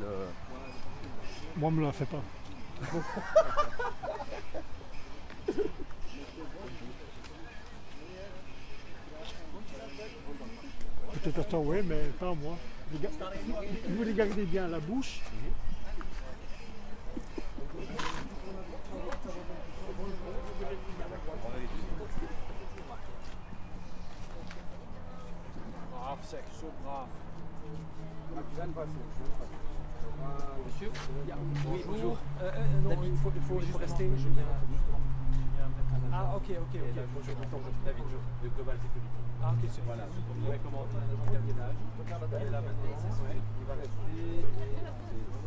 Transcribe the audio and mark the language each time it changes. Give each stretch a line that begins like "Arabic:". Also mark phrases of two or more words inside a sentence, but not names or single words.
French: Moi, me la fais pas. Peut-être à toi, oui, mais pas à moi. Vous regardez bien la bouche.
Dutch: Braaf zeg, zo braaf.
French: Monsieur? Oui, bonjour. Non, il faut juste rester. Ah, ok. Bonjour, David, de Global Security. Ah, ok, c'est Voilà, vous pouvez commenter le gardiennage. Il est là maintenant, il va rester.